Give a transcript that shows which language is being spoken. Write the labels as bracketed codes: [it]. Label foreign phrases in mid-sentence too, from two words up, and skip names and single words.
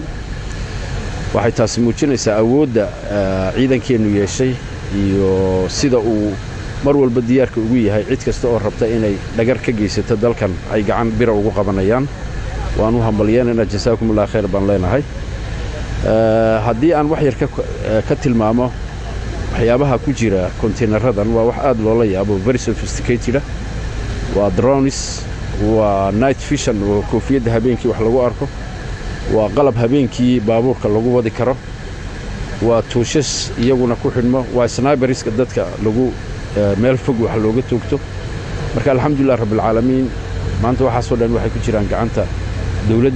[so] waxay taasi muujinaysaa awoodda ciidankeennu yeeshay iyo sida uu mar walba diyaarka ugu yahay cid kasta oo rabta inay dhagar ka geysato dalkan ay gacan bira ugu qabanayaan. waan u hambalyeynayna [ar] جزاكم الله خير [so] baan leenahay. haddii aan wax yar ka tilmaamo waxyaabaha ku jira containeradan waa wax aad loola yaabo, [en] very sophisticated. [so] waa drones, waa [en] night vision [so] oo koofiyadda habeenkii wax lagu arko, waa qalab habeenkii baabuurka lagu wadi karo, waa tuushas iyaguna ku xidhmo, waa sniperska dadka lagu meel fog wax looga toogto. marka [ar] الحمد لله رب العالمين [so] maanta waxaasoo dhan waxay ku jiraan gacanta dowladda.